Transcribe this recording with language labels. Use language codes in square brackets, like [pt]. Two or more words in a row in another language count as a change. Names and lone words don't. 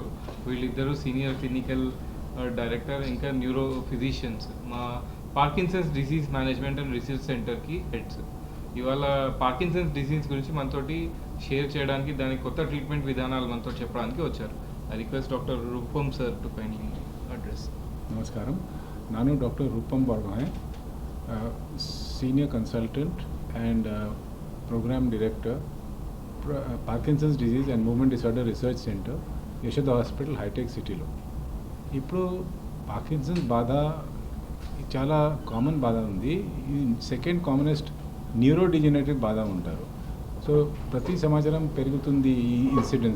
[te] వీళ్ళిద్దరూ [en] senior clinical director [te] ఇంకా [en] neuro physicians [te] మా [en] Parkinson's disease management and research [te] సెంటర్కి హెడ్స్. ఇవాళ [en] Parkinson's disease [te] గురించి మనతోటి షేర్ చేయడానికి, దానికి కొత్త ట్రీట్మెంట్ విధానాలు మనతో చెప్పడానికి వచ్చారు. [en] I request Doctor Rupam sir to kindly address. [te] నమస్కారం, [en] ನಾನು Doctor Rupam Borgohain, senior consultant and program director, [te] పార్కిన్సన్స్ డిజీజ్ అండ్ మూవ్మెంట్ డిసార్డర్ రీసెర్చ్ సెంటర్, యశోద హాస్పిటల్ హైటెక్ సిటీలో. ఇప్పుడు పార్కిన్సన్స్ బాధ చాలా కామన్ బాధ ఉంది. [en] second commonest neuro degenerative [te] బాధ ఉంటారు. సో ప్రతి సంవత్సరం పెరుగుతుంది ఈ ఇన్సిడెన్స్.